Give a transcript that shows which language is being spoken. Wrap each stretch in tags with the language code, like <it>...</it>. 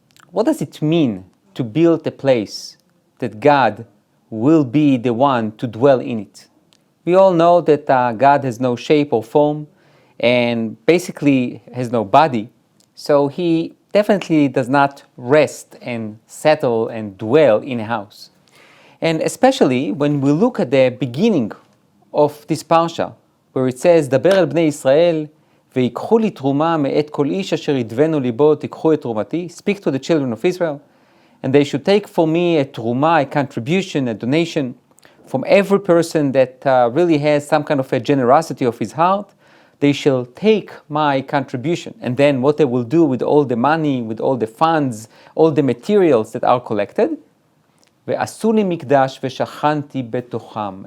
<en>What does it mean to build a place that God will be the one to dwell in it? We all know that God has no shape or form and basically has no body, so he definitely does not rest and settle and dwell in a house. And especially when we look at the beginning of this parsha, where it says,</en> <he>דבר אל בני ישראל, ויקחו לי תרומה מאת כל איש אשר ידבנו ליבו, תיקחו את תרומתי.</he> <en>Speak to the children of Israel, and they should take for me a truma, a contribution, a donation, from every person that really has some kind of a generosity of his heart. They shall take my contribution. And then what they will do with all the money, with all the funds, all the materials that are collected,</en> <he>ועשו לי מקדש ושכנתי בתוכם.</he>